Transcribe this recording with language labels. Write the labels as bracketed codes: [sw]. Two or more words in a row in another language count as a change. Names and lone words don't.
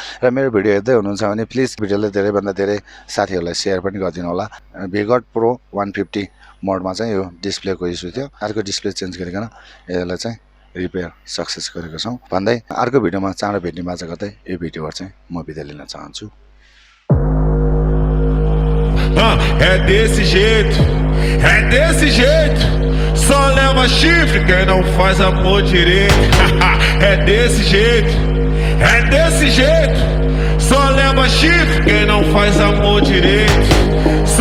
[ne] र मेरो भिडियो हेर्दै हुनुहुन्छ भने प्लिज भिडियोलाई धेरैभन्दा धेरै साथीहरूलाई सेयर पनि गरिदिनु होला। VGOD Pro 150 मोडमा चाहिँ यो डिस्प्लेको इस्यु थियो। अर्को [en] display change [ne] गरिकन यसलाई चाहिँ [en] repair success [ne] गरेको छौँ भन्दै अर्को भिडियोमा चाँडो भेट्ने बाचा गर्दै यो भिडियोबाट चाहिँ म बिदा लिन चाहन्छु। [pt] É desse jeito, só leva chifre quem não faz amor direito. É desse jeito, só leva chifre quem não faz amor direito.